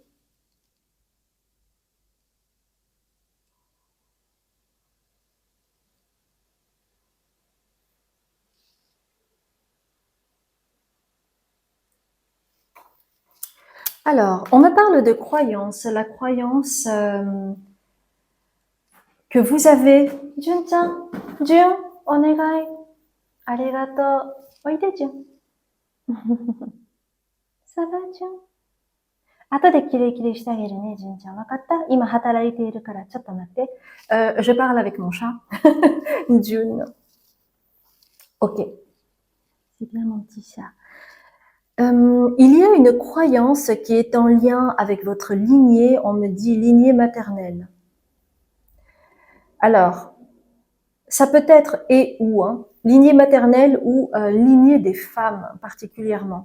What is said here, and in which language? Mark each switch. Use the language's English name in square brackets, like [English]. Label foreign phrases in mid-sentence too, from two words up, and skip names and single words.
[French] Alors, on me parle de croyance. La croyance que vous avez. [Japanese] Jun-chan, Jun, お願い。ありがとう。おいで, Jun. [French] Ça va, Jun? [Japanese] 後でキレイキレイしてあげるね、純ちゃん。わかった？今働いているから、ちょっと待って。 [French] Je parle avec mon chat. June. Ok. C'est bien mon petit chat. Il y a une croyance qui est en lien avec votre lignée. On me dit lignée maternelle. Alors, ça peut être et ou, hein, lignée maternelle ou lignée des femmes particulièrement.